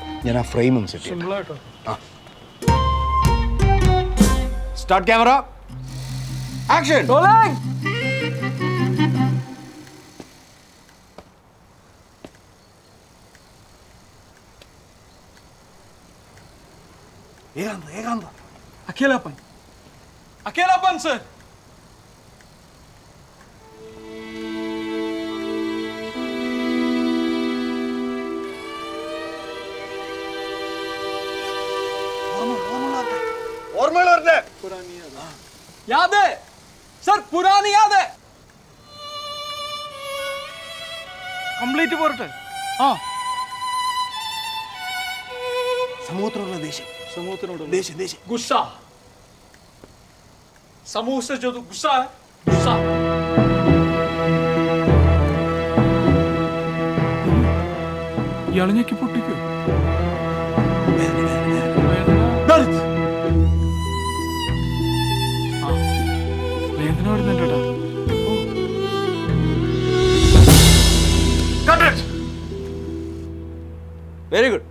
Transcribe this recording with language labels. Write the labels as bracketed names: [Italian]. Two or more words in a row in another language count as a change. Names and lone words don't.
[Malayalam] ഞാൻ ആ ഫ്രെയിം ഒന്ന് സെറ്റ് ചെയ്യാം. [English] start camera action. [Malayalam] ഏകാന്ത [Hindi] अकेलापन सर. [Malayalam] ഓർമ്മകൾ വരട്ടെ. [Hindi] याद है सर, पुरानी याद है. [Malayalam] कंप्लीट പോരട്ടെ. സമൂഹത്തിനുള്ള ദേഷ്യം. ദേഷ്യം [Hindi] गुस्सा. समूह से जो गुस्सा है, गुस्सा. [Malayalam] ഇയാളെ ഞെക്കി പൊട്ടിക്കോ. വേദന വരുന്നുണ്ടോ? [English] very good.